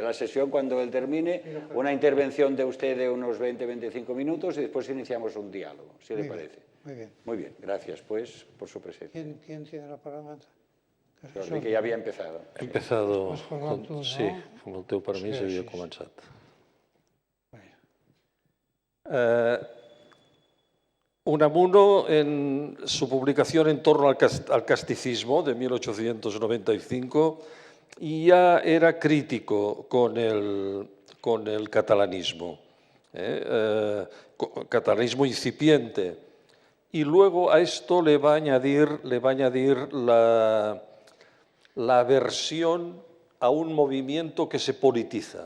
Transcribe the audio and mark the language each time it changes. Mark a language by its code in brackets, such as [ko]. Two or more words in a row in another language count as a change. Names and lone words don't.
[es] La sesión, cuando él termine, una intervención de usted de unos 20-25 minutos y después iniciamos un diálogo, si le parece. Muy bien. Muy bien, gracias pues por su presencia. ¿Quién tiene la palabra? [ca] Jordi, que ja havia empezado. [es] He empezado, [ca] tu, sí, amb el teu permís Sí, havia sí. començat. [es] Bueno. Unamuno, en su publicación En torno al casticismo de 1895, ya era crítico con el catalanismo, catalanismo incipiente. Y luego a esto le va a añadir la versión a un movimiento que se politiza.